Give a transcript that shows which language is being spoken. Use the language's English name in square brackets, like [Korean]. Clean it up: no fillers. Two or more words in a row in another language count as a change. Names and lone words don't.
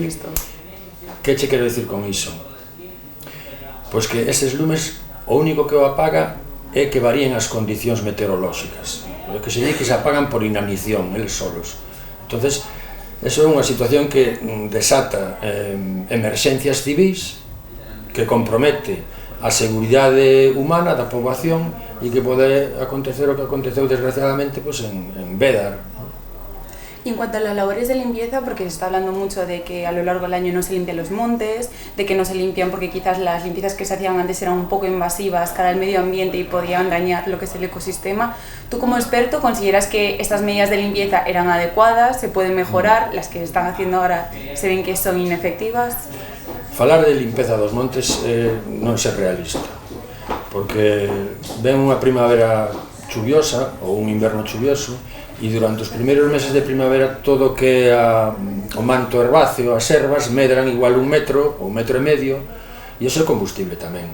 [Galician] Que che quero dicir con iso? Pois que estes lumes, o único que o apaga é que varíen as condicións meteorolóxicas. O que se di que se apagan por inanición, eles solos. Entonces, eso é unha situación que desata emerxencias civis, que compromete a seguridade humana da poboación e que pode acontecer o que aconteceu desgraciadamente pues, en Bédar. [Spanish] Y en cuanto a las labores de limpieza, porque se está hablando mucho de que a lo largo del año no se limpian los montes, de que no se limpian porque quizás las limpiezas que se hacían antes eran un poco invasivas cara al medio ambiente y podían dañar lo que es el ecosistema. ¿Tú como experto consideras que estas medidas de limpieza eran adecuadas, se pueden mejorar, las que se están haciendo ahora se ven que son inefectivas? [Galician] Falar de limpeza dos montes non ser realista, porque ven unha primavera chuviosa ou un inverno chuvioso e durante os primeiros meses de primavera todo que o manto herbáceo, as ervas, medran igual 1 metro ou 1,5 metros e ese é o combustible tamén.